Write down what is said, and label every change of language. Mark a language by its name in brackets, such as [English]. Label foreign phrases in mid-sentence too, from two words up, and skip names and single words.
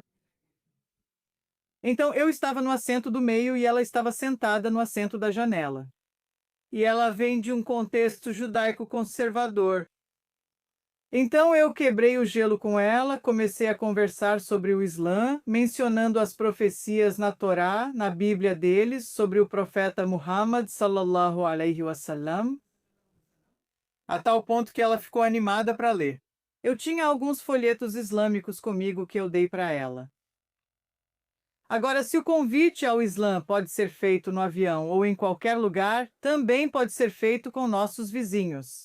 [Portuguese] Então, eu estava no assento do meio e ela estava sentada no assento da janela. E ela vem de um contexto judaico conservador. Então, eu quebrei o gelo com ela, comecei a conversar sobre o Islã, mencionando as profecias na Torá, na Bíblia deles, sobre o profeta Muhammad, [Arabic] صلى الله عليه وسلم, [Portuguese] a tal ponto que ela ficou animada para ler. Eu tinha alguns folhetos islâmicos comigo que eu dei para ela. Agora, se o convite ao Islã pode ser feito no avião ou em qualquer lugar, também pode ser feito com nossos vizinhos.